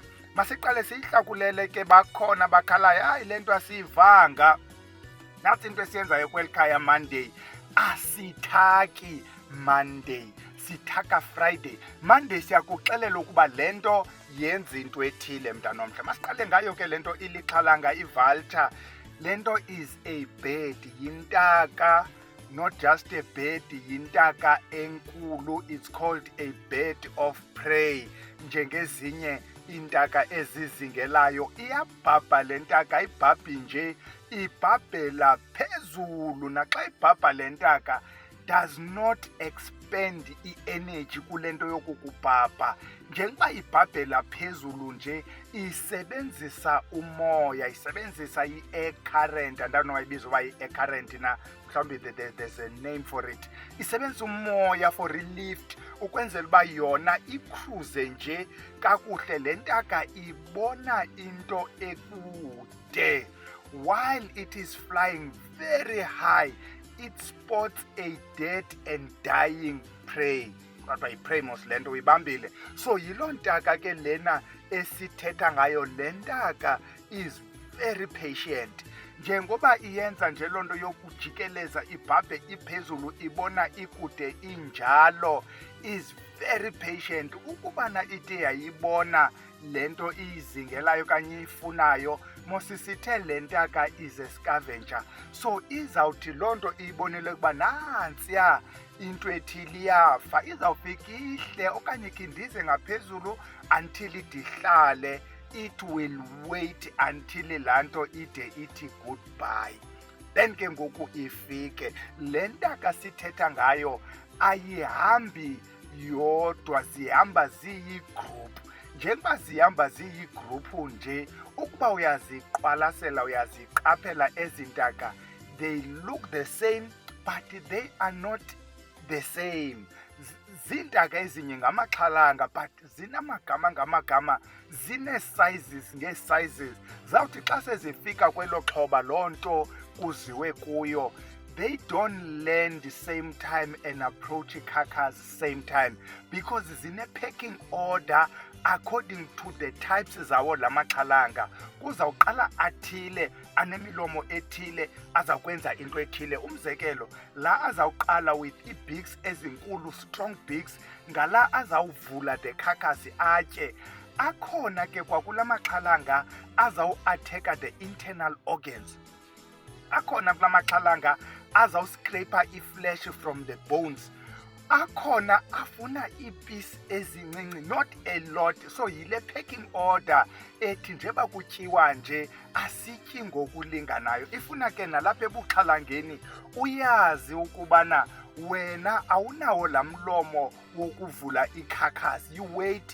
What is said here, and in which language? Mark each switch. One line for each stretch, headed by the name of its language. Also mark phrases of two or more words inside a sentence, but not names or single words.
Xhosa: Masiqale siyihlakulele ke bakhona bakhalayo hayi lento asiyivanga nathi into esiyenzayo kwelikhaya Monday asithaki Monday sithaka Friday. Monday siyakuxelela ukuba lento yenza into ethile mntana omhle. Masiqale ngayo ke lento ilixhalanga ivulture.
English: Lento is a bird yintaka, not just a bird,
Xhosa: yintaka enkulu.
English: It's called a bird of prey.
Xhosa: Njengezinye intaka ezizingelayo iyabhabha lentaka ibhabhi nje ibhabhela phezulu naxa ibhabha lentaka
English: does not expend
Xhosa: i-energy kulento yokukubhabha njengoba ibhabhela phezulu nje isebenzisa umoya isebenzisa i-air current andanowayibiza uba i-air current na mhlawumbi
English: there's a name for it.
Xhosa: Isebenzisa umoya
English: for relief
Xhosa: ukwenzela uba yona icruise nje kakuhle lentaka ibona into ekude
English: while it is flying very high. It spots a dead and dying prey.
Xhosa: Kodwa iprey mos lento uyibambile. So yiloo ntaka ke lena esithetha ngayo lentaka
English: is very patient.
Xhosa: Njengoba iyenza nje loo nto yokujikeleza ibhabhe iphezulu ibona ikude injalo
English: is very patient.
Xhosa: Ukubana ide yayibona lento iyizingelayo kanye ifunayo mosisithe lentaka
English: is a scavenger.
Xhosa: So izawuthi loo nto iyibonele ukuba nantsiya into ethile iyafa izawufika ihle okanye kindize ngaphezulu until idihlale.
English: It will wait until
Xhosa: laa nto ide ithi
English: goodbye then
Xhosa: ke ngoku ifike. Le ntaka sithetha ngayo ayihambi yodwa zihamba ziyigroup. Njengoba zihamba ziyigroupu nje ukuba uyaziqwalasela uyaziqaphela ezi ntaka
English: they look the same but they are not the same.
Xhosa: Zintaka ezinye ngamaxhalanga but zinamagama ngamagama zine-sizes ngee-sizes zawuthi xa sezifika kwelo xhoba loo nto kuziwe kuyo
English: they don't learn the same time and approach carcass same time because
Xhosa: zine
English: packing order according to the types
Xhosa: zawo lamaxhalanga. Kuzawuqala athile anemilomo ethile azakwenza into ethile. Umzekelo la azawuqala with i-beaks ezinkulu,
English: strong beaks,
Xhosa: ngala azawuvula
English: the carcass
Xhosa: atye. Akhona ke kwakulamaxhalanga azawu-attacker
English: the internal organs.
Xhosa: Akhona kulamaxhalanga azawuscraper i-flesh
English: from the bones.
Xhosa: Akhona afuna iipisi ezincinci,
English: not a lot.
Xhosa: So yile
English: packing order
Xhosa: ethi njeba kutyiwa nje asityi ngokulinganayo. Ifuna ke nalapha ebuxhalangeni uyazi ukubana wena awunawo laa mlomo wokuvula i-carcass,
English: you wait.